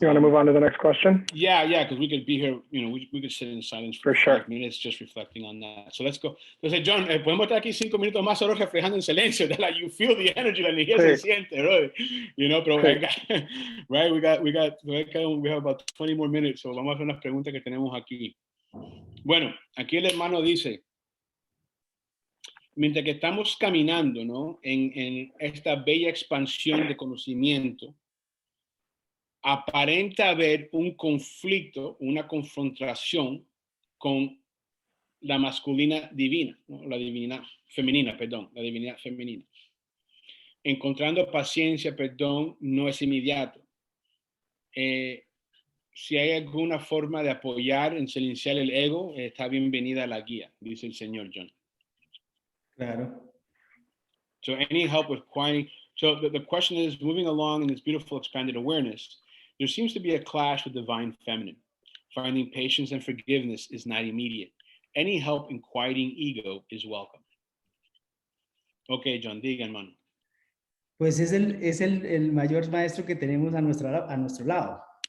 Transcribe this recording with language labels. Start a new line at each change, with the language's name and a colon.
English: You want to move on to the next question? Yeah, because we could be here, we could sit in silence for For sure. 5 minutes just reflecting on that. So let's go.
Spanish: Entonces, John, podemos estar aquí 5 minutos más solo reflejando en silencio.
English: Like you feel the energy,
Spanish: la energía se siente,
English: right? Pero
Spanish: Sí.
English: right, we have about 20 more minutes, so
Spanish: vamos a hacer unas preguntas que tenemos aquí. Bueno, aquí el hermano dice, mientras que estamos caminando, ¿no? En esta bella expansión de conocimiento, aparenta haber un conflicto, una confrontación con la masculina divina, ¿no? La divinidad femenina, perdón, la divinidad femenina. Encontrando paciencia, perdón, no es inmediato. Si hay alguna forma de apoyar en silenciar el ego, está bienvenida la guía, dice el señor John. Claro.
English: So any help with quieting. So the question is, moving along in this beautiful expanded awareness, there seems to be a clash with divine feminine. Finding patience and forgiveness is not immediate. Any help in quieting ego is welcome.
Spanish: Okay, John, diga, hermano. Pues es el mayor maestro que tenemos a nuestro lado.